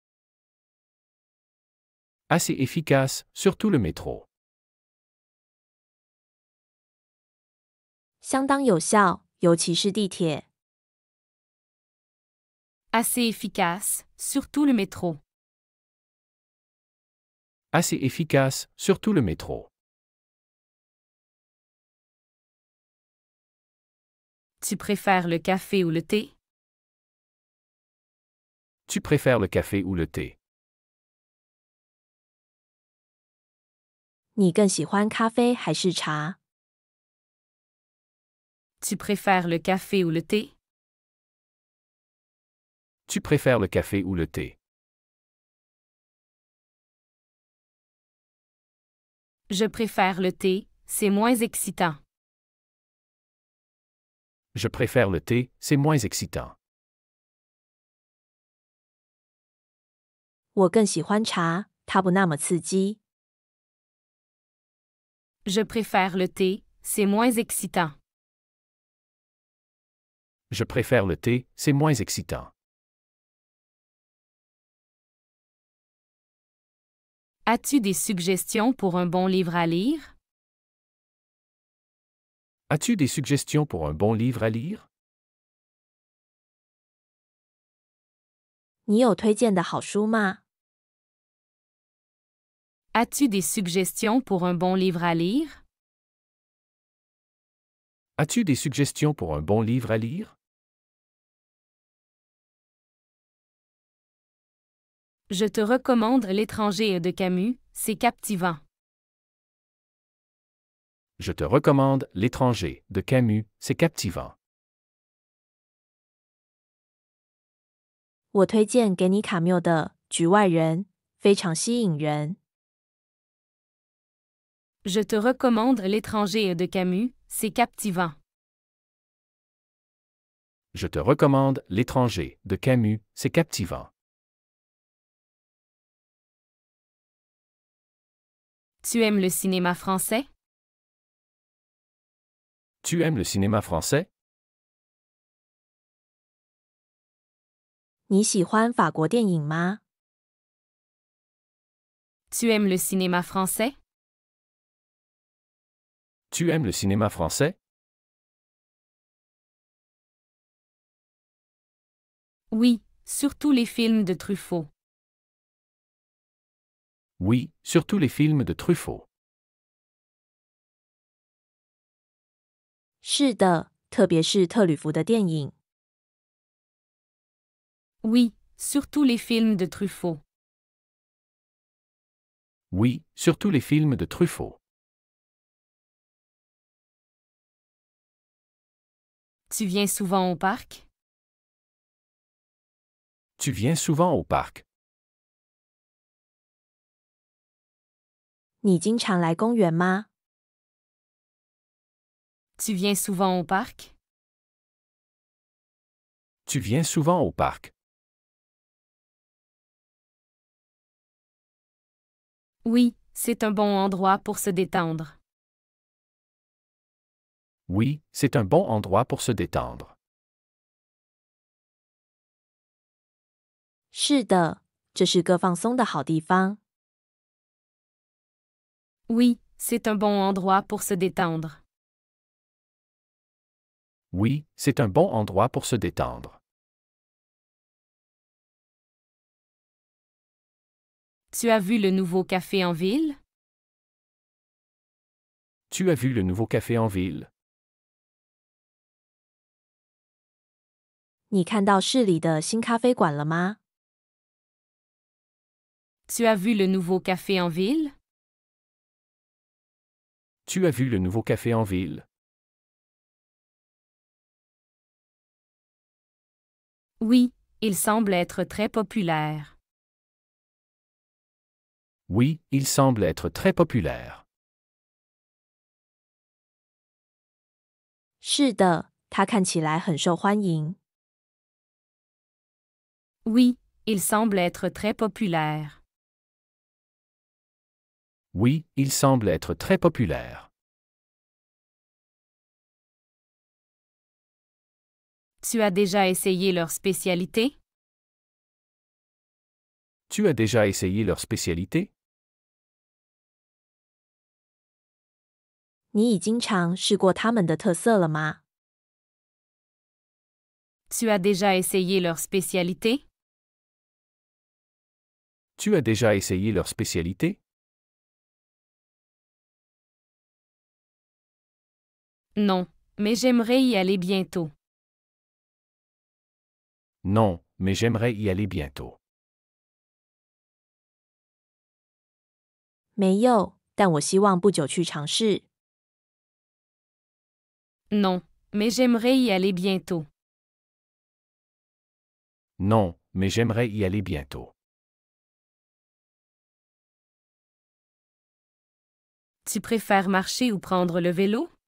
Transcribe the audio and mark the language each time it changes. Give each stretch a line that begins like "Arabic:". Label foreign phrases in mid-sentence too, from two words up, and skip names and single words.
French: Assez efficace, surtout le métro.
Chinese: 相当有效，尤其是地铁。
French: Assez efficace, surtout le métro. Assez efficace, surtout le métro. Tu préfères le café ou le thé? Tu préfères le café ou le thé?
Chinese: 你更喜欢咖啡还是茶？
French: Tu préfères le café ou le thé? Tu préfères le café ou le thé? Je préfère le thé, c'est moins excitant. Je préfère le thé, c'est moins excitant.
Chinese: 我更喜欢茶，它不那么刺激。
French: Je préfère le thé, c'est moins excitant. Je préfère le thé, c'est moins excitant. As-tu des suggestions pour un bon livre à lire? As-tu des suggestions pour un bon livre à lire?
Chinese: 你有推荐的好书吗？
French: As-tu des suggestions pour un bon livre à lire? As-tu des suggestions pour un bon livre à lire? Je te recommande L'étranger de Camus, c'est captivant. Je te recommande L'étranger de Camus, c'est captivant.
Chinese: 我推荐给你卡缪的《局外人》，非常吸引人。
French: Je te recommande L'étranger de Camus, c'est captivant. Je te recommande L'étranger de Camus, c'est captivant. Tu aimes le cinéma français? Tu aimes le cinéma français?
Chinese: 你喜欢法国电影吗？
French: Tu aimes le cinéma français? Tu aimes le cinéma français? Oui, surtout les films de Truffaut. Oui, surtout les films de Truffaut.
Chinese: 是的，特别是特吕弗的电影。
French: Oui, surtout les films de Truffaut. Oui, surtout les films de Truffaut. Tu viens souvent au parc? Tu viens souvent au parc?
Chinese: 你经常来公园吗？
French: Tu viens souvent au parc? Tu viens souvent au parc? Oui, c'est un bon endroit pour se détendre. Oui, c'est un bon endroit pour se détendre.
Chinese: 是的，这是个放松的好地方。
French: Oui, c'est un bon endroit pour se détendre. Oui, c'est un bon endroit pour se détendre. Tu as vu le nouveau café en ville? Tu as vu le nouveau café en ville?
Chinese: 你看到市里的新咖啡馆了吗？
French: Tu as vu le nouveau café en ville? Tu as vu le nouveau café en ville? Oui, il semble être très populaire. Oui, il semble être très populaire.
Chinese: 是的， 他看起来很受欢迎。
French: Oui, il semble être très populaire. Oui, il semble être très populaire. Tu as déjà essayé leur spécialité? Tu as déjà essayé leur spécialité?
Chinese: 你已经尝试过他们的特色了吗？
French: Tu as déjà essayé leur spécialité? Tu as déjà essayé leur spécialité? Non, mais j'aimerais y aller bientôt. Non, mais j'aimerais y aller bientôt.
Chinese: 没有，但我希望不久去尝试。
French: Non, mais j'aimerais y aller bientôt. Non, mais j'aimerais y aller bientôt. Tu préfères marcher ou prendre le vélo?